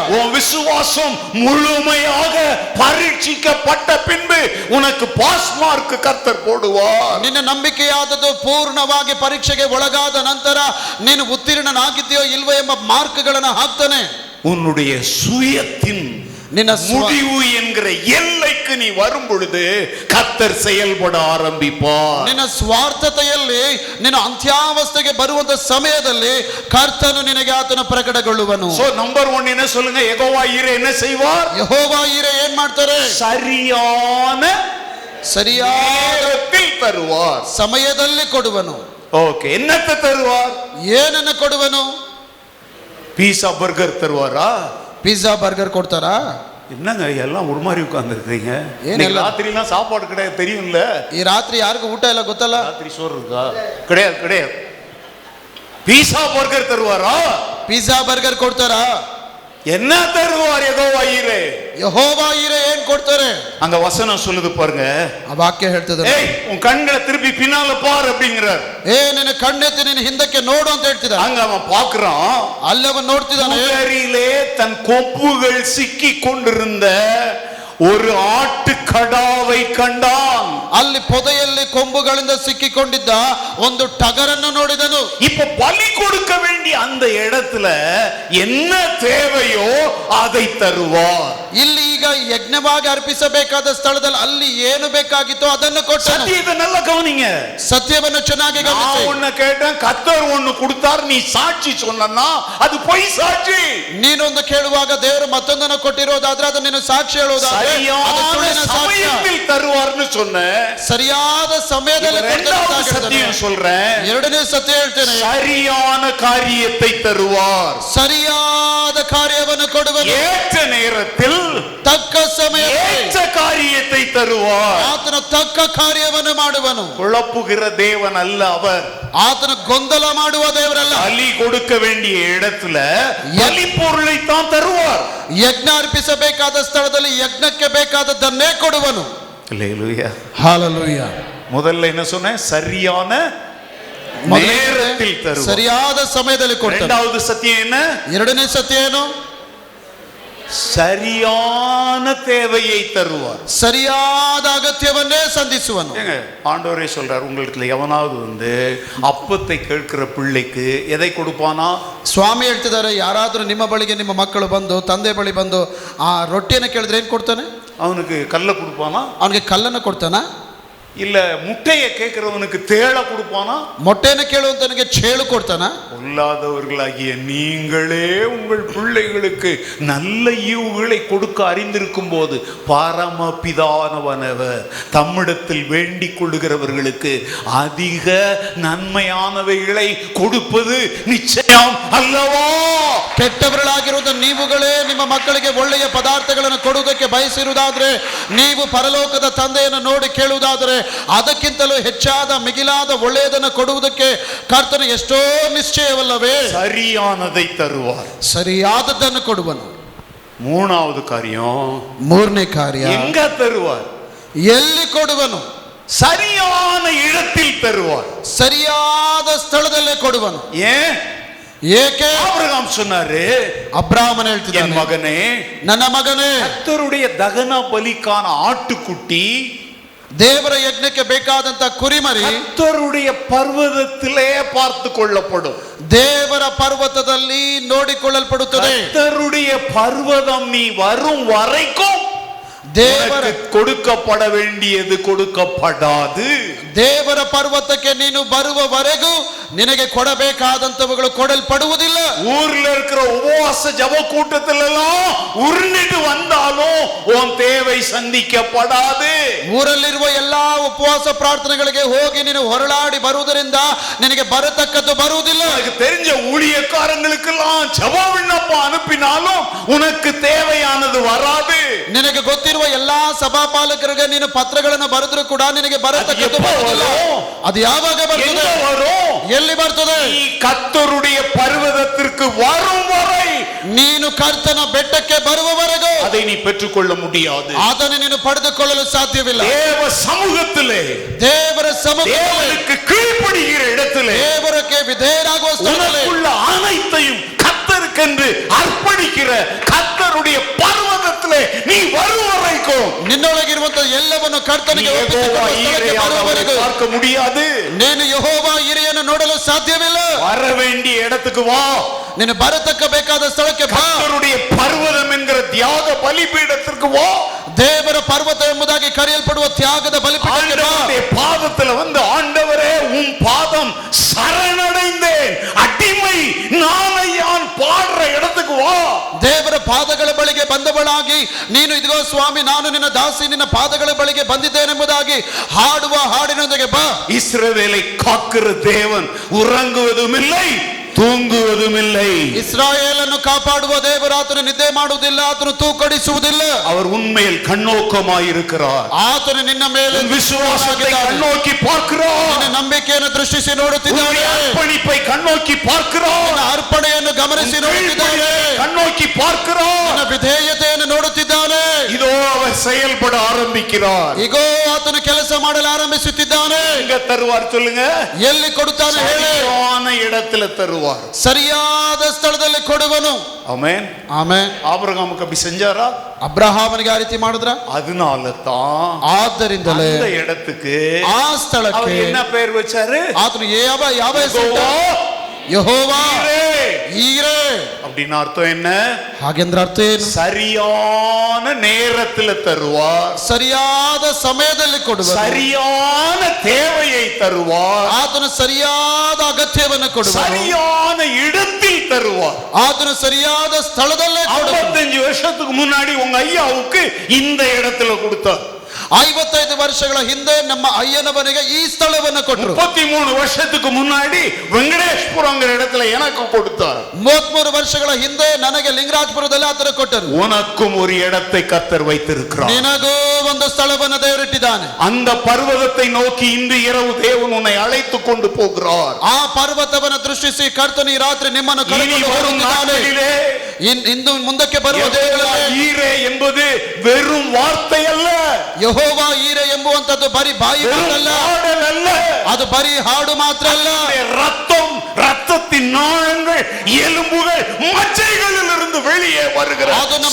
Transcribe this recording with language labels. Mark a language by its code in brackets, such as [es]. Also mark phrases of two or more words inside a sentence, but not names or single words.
[ta] உன் விசுவாசம் முழுமையாக பரீட்சிக்கப்பட்ட பின்பு உனக்கு [en] pass mark [ta] கர்த்தர் போடுவார். [kn] ನಿನ್ನ ನಂಬಿಕೆಯಾದದ್ದು ಪೂರ್ಣವಾಗಿ ಪರೀಕ್ಷೆಗೆ ಒಳಗಾದ ನಂತರ ನೀನು ಉತ್ತೀರ್ಣನಾಗಿದ್ದೀಯೋ ಇಲ್ವೋ ಎಂಬ ಮಾರ್ಕ್ಗಳನ್ನು ಹಾಕ್ತಾನೆ. [ta] உன்னுடைய சுயத்தின் [kn] ನಿನ್ನ [ta] முடிவு என்கிற எல்லைக்கு நீ வரும் பொழுது கர்த்தர் செயல்பட ஆரம்பிப்பார். [kn] ನಿನ್ನ ಸ್ವಾರ್ಥತೆಯಲ್ಲಿ ನೀನು ಅಂತ್ಯಾವಸ್ಥೆಗೆ ಬರುವಂತ ಸಮಯದಲ್ಲಿ ಕರ್ತನು ನಿನಗೆ ಆತನ ಪ್ರಕಟಗೊಳ್ಳುವನು. [en] so number [ta] 1 என்ன சொல்லுங்க? யெகோவா ஈரே என்ன செய்வார்? [kn] ಯೆಹೋವಾ ಈರೆ ಏನ್ ಮಾಡ್ತಾರೆ? [ta] சரியான நேரத்தில் தருவார். [kn] ಸಮಯದಲ್ಲಿ ಕೊಡುವನು. [ta] ஓகே, என்னத்தை தருவார்? [kn] ಏನನ್ನ ಕೊಡುವನು? [en] pizza burger [ta] தருவாரா? [en] pizza burger [kn] ಕೊಡ್ತಾರಾ? [ta] என்னங்க எல்லாம் ஒரு மாதிரி உட்கார்ந்துருக்கீங்க? [kn] ஏனெல்லாம் [ta] ராத்திரிலாம் சாப்பாடு கிடையாது தெரியும்ல? [kn] ಈ ರಾತ್ರಿ ಯಾರಿಗೂ ಊಟ ಇಲ್ಲ ಗೊತ್ತಲ್ಲ? [ta] ராத்திரி சோறு இருக்கா? கிடையாது கிடையாது. [en] pizza burger [ta] தருவாரா? [en] pizza burger [kn] ಕೊಡ್ತಾರಾ? [ta] என்ன தருவார் யெகோவா ஈரே? [kn] ಯೆಹೋವಾ ಈರೆ ಏನ್ ಕೊಡ್ತಾರೆ? [ta] அங்க வசனம் சொல்லுது பாருங்க. [kn] ಆ ವಾಕ್ಯ ಹೇಳ್ತದೆ, [ta] ஏய் உன் கண்களை திருப்பி பின்னால பார் அப்படிங்கிறார். [kn] ನಿನ್ನ ಕಣ್ಣೆತ್ತಿ ನಿನ್ನ ಹಿಂದಕ್ಕೆ ನೋಡು ಅಂತ ಹೇಳ್ತಿದ್ದ. [ta] அங்க அவன் பாக்குறான், [kn] ಅಲ್ಲವನ್ ನೋಡ್ತಿದ್ದಾನೆ. [ta] குதிரையிலே தன் கொம்புகள் சிக்கி கொண்டிருந்த ஒரு ஆட்டுக்கடாவை கண்டான். [kn] ಅಲ್ಲಿ ಪೊದೆಯಲ್ಲಿ ಕೊಂಬುಗಳಿಂದ ಸಿಕ್ಕಿಕೊಂಡಿದ್ದ ಒಂದು ಟಗರನ್ನು ನೋಡಿದನು. [ta] இப்ப பலி கொடுக்க வேண்டிய அந்த இடத்துல என்ன தேவையோ அதை தருவார். [kn] ಇಲ್ಲಿ ಈಗ ಯಜ್ಞವಾಗಿ ಅರ್ಪಿಸಬೇಕಾದ ಸ್ಥಳದಲ್ಲಿ ಅಲ್ಲಿ ಏನು ಬೇಕಾಗಿತ್ತೋ ಅದನ್ನು ಕೊಟ್ಟನು. [ta] சத்தியத்தை நல்லா கவனிங்க. [kn] ಸತ್ಯವನ್ನು ಚೆನ್ನಾಗಿ ಗಮನಿಸಿ. [ta] நான் உன்னை கேட்டேன், கர்த்தர் ஒன்னு கொடுத்தார், நீ சாட்சி சொன்னா அது பொய் சாட்சி. [kn] ನೀನೊಂದು ಕೇಳುವಾಗ ದೇವರು ಮತ್ತೊಂದನ್ನು ಕೊಟ್ಟಿರೋದಾದ್ರೆ ಅದು ನೀನು ಸಾಕ್ಷಿ ಹೇಳುವುದಾದ್ರೆ ಅದು ಸುಳ್ಳಿನ ಸಾಕ್ಷ್ಯ. [ta] சமயத்தில் தருவார்னு சொன்னேன். [kn] ಸರಿಯಾದ ಸಮಯದಲ್ಲಿ [ta] இரண்டாவது சத்தியம் சொல்றேன். [kn] ಎರಡನೇ ಸತ್ಯ ಹೇಳ್ತೇನೆ, [ta] சரியான காரியத்தை தருவார். [kn] ಸರಿಯಾದ ಕಾರ್ಯವನ್ನು ಕೊಡುವನು. [ta] ஏற்ற நேரத்தில் [kn] ತಕ್ಕ ಸಮಯದಲ್ಲಿ [ta] ஏற்ற காரியத்தை தருவார். [kn] ಆತನ ತಕ್ಕ ಕಾರ್ಯವನ್ನು ಮಾಡುವನು. [ta] குழப்புகிற தேவன் அல்ல அவர். [kn] ಆತನ ಗೊಂದಲ ಮಾಡುವ ದೇವರಲ್ಲ. [ta] பலி கொடுக்க வேண்டிய இடத்துல பலி பொருளை தான் தருவார். [kn] ಯಜ್ಞ ಅರ್ಪಿಸಬೇಕಾದ ಸ್ಥಳದಲ್ಲಿ ಯಜ್ಞಕ್ಕೆ ಬೇಕಾದದ್ದನ್ನೇ ಕೊಡುವನು. [ta] அல்லேலூயா. [kn] ಹಾಲೆಲೂಯಾ. [ta] முதல்ல என்ன சொன்னேன்? சரியான நேரத்தில் தருவார். [kn] ಸರಿಯಾದ ಸಮಯದಲ್ಲಿ ಕೊಡ್ತಾನೆ. [ta] இரண்டாவது சத்தியம் என்ன? [kn] ಎರಡನೇ ಸತ್ಯ ಏನು? [ta] சரியான தேவையை தருவார். [kn] ಸರಿಯಾದ ಅಗತ್ಯವನ್ನೇ ಸಂಧಿಸುವನು. [ta] ஏங்க ஆண்டவரே சொல்றார், உங்களுக்கு எவனாவது அப்பத்தை கேட்கிற பிள்ளைக்கு எதை கொடுப்பானா? [kn] ಸ್ವಾಮಿ ಹೇಳ್ತಿದ್ದಾರೆ, ಯಾರಾದ್ರೂ ನಿಮ್ಮ ಬಳಿಗೆ ನಿಮ್ಮ ಮಕ್ಕಳು ಬಂದು ತಂದೆ ಬಳಿ ಬಂದು ಆ ರೊಟ್ಟಿಯನ್ನು ಕೇಳಿದ್ರೆ ಏನ್ ಕೊಡ್ತಾನೆ? [ta] அவனுக்கு கல்லை கொடுப்பானா? [kn] ಅವನಿಗೆ ಕಲ್ಲನ್ನು ಕೊಡ್ತಾನ? [ta] இல்ல முட்டையை கேட்கிறவனுக்கு தேளை கொடுப்பானா? [kn] ಮೊಟ್ಟೆಯನ್ನು ಕೇಳುವಂತನಿಗೆ ಚೇಳು ಕೊಡ್ತಾನ? [ta] பொல்லாதவர்களாகிய நீங்களே உங்கள் பிள்ளைகளுக்கு நல்ல ஈவுகளை கொடுக்க அறிந்திருக்கும் போது பரமபிதானவனவர் தம்மிடத்தில் வேண்டிக் கொள்ளுகிறவர்களுக்கு அதிக நன்மையானவைகளை கொடுப்பது நிச்சயம் அல்லவா? [kn] ಕೆಟ್ಟವர்களಾಗಿರುವಂತ ನೀವುಗಳೇ ನಿಮ್ಮ ಮಕ್ಕಳಿಗೆ ಒಳ್ಳೆಯ ಪದಾರ್ಥಗಳನ್ನು ಕೊಡುವುದಕ್ಕೆ ಬಯಸಿರುವುದಾದ್ರೆ, ನೀವು ಪರಲೋಕದ ತಂದೆಯನ್ನು ನೋಡಿ ಕೇಳುವುದಾದರೆ ಅದಕ್ಕಿಂತಲೂ ಹೆಚ್ಚಾದ ಮಿಗಿಲಾದ ಒಳ್ಳೆಯದನ್ನು ಕೊಡುವುದಕ್ಕೆ ಕರ್ತನು ಎಷ್ಟೋ ನಿಶ್ಚಯವಲ್ಲವೇ? [ta] சரியானதை தருவார். [kn] ಸರಿಯಾದದ್ದನ್ನು ಕೊಡುವನು. [ta] மூணாவது காரியம், [kn] ಮೂರನೇ ಕಾರ್ಯ, [ta] எங்க தருவார்? [kn] ಎಲ್ಲಿ ಕೊಡುವನು? [ta] சரியான இடத்தில் தருவார். [kn] ಸರಿಯಾದ ಸ್ಥಳದಲ್ಲೇ ಕೊಡುವನು. [ta] ஏன்? [kn] ಏಕೆ? [ta] ஆபிரகாம் சொன்னாரு, [kn] ಅಬ್ರಾಹ್ಮನ [ta] என் [kn] ಹೇಳ್ತಿದ್ದಾನೆ, [ta] மகனே, [kn] ನನ್ನ ಮಗನೇ, [ta] கர்த்தருடைய தகன பலிக்கான ஆட்டுக்குட்டி [kn] ದೇವರ ಯಜ್ಞಕ್ಕೆ ಬೇಕಾದಂತ ಕುರಿಮರಿ [ta] கர்த்தருடைய பர்வதத்திலே பார்த்து கொள்ளப்படும். [kn] ದೇವರ ಪರ್ವತದಲ್ಲಿ ನೋಡಿಕೊಳ್ಳಲ್ಪಡುತ್ತದೆ. [ta] கர்த்தருடைய பர்வதம் நீ வரும் வரைக்கும் [kn] ದೇವರ [ta] கொடுக்கப்பட வேண்டியது கொடுக்கப்படாது. [kn] ದೇವರ ಪರ್ವತಕ್ಕೆ ನೀನು ಬರುವವರೆಗೂ ನಿನಗೆ ಕೊಡಬೇಕಾದಂತವುಗಳು ಕೊಡಲ್ಪಡುವುದಿಲ್ಲ. [ta] ஊர்ல இருக்கிற உபவாச ஜப கூட்டத்துல எல்லாம் உருண்டிட்டு வந்தாலும் உன் தேவை சந்திக்கப்படாது. [kn] ಊರಲ್ಲಿರುವ ಎಲ್ಲಾ ಉಪವಾಸ ಪ್ರಾರ್ಥನೆಗಳಿಗೆ ಹೋಗಿ ನೀನು ಹೊರಳಾಡಿ ಬರುವುದರಿಂದ ನಿನಗೆ ಬರತಕ್ಕದ್ದು ಬರುವುದಿಲ್ಲ. [ta] எனக்கு தெரிஞ்ச ஊழியக்காரங்களுக்கெல்லாம் ஜப விண்ணப்பம் அனுப்பினாலும் உனக்கு தேவையானது வராது. [kn] ನಿನಗೆ ಗೊತ್ತಿರುವ ಎಲ್ಲಾ ಸಭಾಪಾಲಕರಿಗೆ ನೀನು ಪತ್ರಗಳನ್ನು ಬರೆದ್ರು ಕೂಡ ನಿನಗೆ ಬರತಕ್ಕದ್ದು ಬರುವುದಿಲ್ಲ. ಅದು ಯಾವಾಗ ಬರ್ತದೆ? ಎಲ್ಲಿ ಬರ್ತದೆ? [ta] ಈ ಕರ್ತರುடைய பர்வதத்திற்கு வரும் வரை, [kn] ನೀನು ಕರ್ತನ ಬೆಟ್ಟಕ್ಕೆ ಬರುವವರೆಗೂ [ta] அதை நீ பெற்றுக்கொள்ள முடியாது. [kn] ಅದನ್ನು ನೀನು ಪಡೆದುಕೊಳ್ಳಲು ಸಾಧ್ಯವಿಲ್ಲ. [ta] தேவ சமூகத்திலே, [kn] ದೇವರ ಸಮ್ಮುಖದಲ್ಲಿ, [ta] தேவனுக்கு கீழ்ப்படிகிற இடத்திலே, [kn] ದೇವರಕ್ಕೆ ವಿಧೇಯರಾಗುವ ಸ್ಥಳದಲ್ಲಿ [ta] உனக்குள்ள அனைத்தையும் கர்த்தருக்கென்று அர்ப்பணிக்கிற கர்த்தருடைய பர்வதத்திலே நீ வரும் வரைக்கும் [kn] ನಿನ್ನೊಳಗಿರುವಂತಹ ಎಲ್ಲವನ್ನು ಕರ್ತನಿಗೆ ಒಪ್ಪಿಸಿಕೊಳ್ಳುವ ಸ್ಥಳಕ್ಕೆ ಬರುವವರೆಗೂ [ta] பார்க்க முடியாது. [kn] ನೀನು ಯೆಹೋವಾ ಇರೆಯನ್ನು ನೋಡಲು ಸಾಧ್ಯವಿಲ್ಲ. [ta] வர வேண்டிய இடத்துக்கு வா. [kn] ನೀನು ಬರತಕ್ಕ ಬೇಕಾದ ಸ್ಥಳಕ್ಕೆ ಬಾ. [ta] கர்த்தருடைய பர்வதம் என்கிற தியாக பலிபீடத்திற்கு வா. [kn] ದೇವರ ಪರ್ವತ ಎಂಬುದಾಗಿ ಕರೆಯಲ್ಪಡುವ ತ್ಯಾಗದ ಬಲಿಪೀಠಕ್ಕೆ ಬಾ. [ta] ஆண்டவருடைய பாதத்துல வந்து, ஆண்டவரே உம் பாதம் சரணடைந்தேன், அடிமை நானையான் பாடுற இடத்துக்கு வா. [kn] ದೇವರ ಪಾದಗಳ ಬಳಿಗೆ ಬಂದವಳಾಗಿ ನೀನು ಇದಿಗೋ ಸ್ವಾಮಿ ನಾನು ನಿನ್ನ ದಾಸಿ ನಿನ್ನ ಪಾದಗಳ ಬಳಿಗೆ ಬಂದಿದ್ದೇನೆಂಬುದಾಗಿ ಹಾಡುವ ಹಾಡಿನೊಂದಿಗೆ ಬಾ. [ta] இஸ்ரவேலை காக்கிற தேவன் உறங்குவதும் இல்லை, தூங்குவதும் இல்லை. [kn] ಇಸ್ರಾಯೇಲನ್ನು ಕಾಪಾಡುವ ದೇವರು ಆತನು ನಿದ್ದೆ ಮಾಡುವುದಿಲ್ಲ, ಆತನು ತೂಕಡಿಸುವುದಿಲ್ಲ. [ta] அவர் உண்மையில் கண்ணோக்கமாயிருக்கிறார். [kn] ಆತನು ನಿನ್ನ ಮೇಲೆ [ta] விசுவாசத்தை கண்ணோக்கி பார்க்கிறார். [kn] ನಿನ್ನ ನಂಬಿಕೆಯನ್ನು ದೃಷ್ಟಿಸಿ ನೋಡುತ್ತಿದ್ದಾನೆ. [ta] அர்ப்பணிப்பை கண்ணோக்கி பார்க்கிறார். [kn] ನಿನ್ನ ಅರ್ಪಣೆಯನ್ನು ಗಮನಿಸಿ ನೋಡುತ್ತಿದ್ದಾನೆ. [ta] கண்ணோக்கி பார்க்கிறார். [kn] ನಿನ್ನ ವಿಧೇಯತೆಯನ್ನು ನೋಡುತ್ತಿದ್ದಾನೆ. [ta] இதோ அவர் செயல்பட ஆரம்பிக்கிறார். [kn] ಈಗೋ ಆತನು ಕೆಲಸ ಮಾಡಲು ಆರಂಭಿಸುತ್ತಿದ್ದಾನೆ. [ta] எங்க தருவார் சொல்லுங்க? [kn] ಎಲ್ಲಿ ಕೊಡುತ್ತಾನೆ ಹೇಳಿ? [ta] சரியான இடத்துல தருவார். [kn] ಸರಿಯಾದ ಸ್ಥಳದಲ್ಲಿ ಕೊಡುವನು. [ta] ஆமென். [kn] ಆಮೆನ್. [ta] ஆபிரகாமுக்கு அப்படி செஞ்சாரா? [kn] ಅಬ್ರಹಾಮನಿಗೆ ಆ ರೀತಿ ಮಾಡಿದ್ರ? [ta] அதனால தான் [kn] ಆದ್ದರಿಂದಲೇ [ta] அந்த இடத்துக்கு [kn] ಆ [ta] அவர் [kn] ಸ್ಥಳಕ್ಕೆ [ta] என்ன பெயர் வச்சாரு? [kn] ಆತನು ಯಾವ ಹೆಸರು? [ta] யெகோவா [kn] ಯೆಹೋವಾ ಈರೇ. [ta] அப்படின்னு அர்த்தம் என்ன? [kn] ಹಾಗೆಂದ್ರೆ ಅರ್ಥ ಏನು? [ta] சரியான நேரத்துல தருவார், [kn] ಸರಿಯಾದ ಸಮಯದಲ್ಲಿ ಕೊಡುವ, [ta] சரியான தேவையை தருவார், [kn] ಆತನು ಸರಿಯಾದ ಅಗತ್ಯವನ್ನು ಕೊಡುವ, [ta] சரியான இடத்தில் தருவார். [kn] ಆತನು ಸರಿಯಾದ ಸ್ಥಳದಲ್ಲೇ ಕೊಡುವ. [ta] 55 வருஷத்துக்கு முன்னாடி உங்க ஐயாவுக்கு இந்த இடத்துல கொடுத்தார். [kn] 55 ವರ್ಷಗಳ ಹಿಂದೆ ನಮ್ಮ ಅಯ್ಯನವನಿಗೆ ಈ ಸ್ಥಳವನ್ನು ಕೊಟ್ಟರು. [ta] 33 வருஷத்துக்கு முன்னாடி வெங்கடேஷ்புரங்கிற இடத்துல எனக்கு கொடுத்தார். [kn] 33 ವರ್ಷಗಳ ಹಿಂದೆ ನನಗೆ ಲಿಂಗರಾಜಪುರದಲ್ಲಿ ಆತನು ಕೊಟ್ಟರು. [ta] உனக்கும் ஒரு இடத்தை கர்த்தர் வைத்திருக்கிறார். [kn] ನಿನಗೂ ಒಂದು ಸ್ಥಳವನ್ನು ದೇವರಿಟ್ಟಿದ್ದಾನೆ. [ta] அந்த பர்வதத்தை நோக்கி இன்று இரவு தேவன் உன்னை அழைத்து கொண்டு போகிறார். [kn] ಆ ಪರ್ವತವನ್ನು ದೃಷ್ಟಿಸಿ ಕರ್ತನು ಈ ರಾತ್ರಿ ನಿಮ್ಮನ್ನು [ta] இனி [kn] ಕರೆದುಕೊಂಡು [ta] வரும் [kn] ಹೋಗುತ್ತಾನೆ. [ta] நாட்களிலே [kn] ಇಂದು ಮುಂದಕ್ಕೆ ಬರುವ [ta] யெகோவா [kn] ದಿನಗಳಲ್ಲಿ [ta] ஈரே என்பது வெறும் வார்த்தை அல்ல, [kn] ಯೆಹೋವಾ ಈರೆ ಎಂಬುವಂತದ್ದು ಬರೀ ಬಾಯಿ ಮಾತಲ್ಲ, [ta] பாடல் அல்ல, [kn] ಅದು ಬರೀ ಹಾಡು ಮಾತ್ರ ಅಲ್ಲ. [ta] ரத்தம், ரத்தத்தின் நாளங்கள், எலும்புகள், மச்சைகளில் இருந்து வெளியே வருகிற [kn] அது நம்ம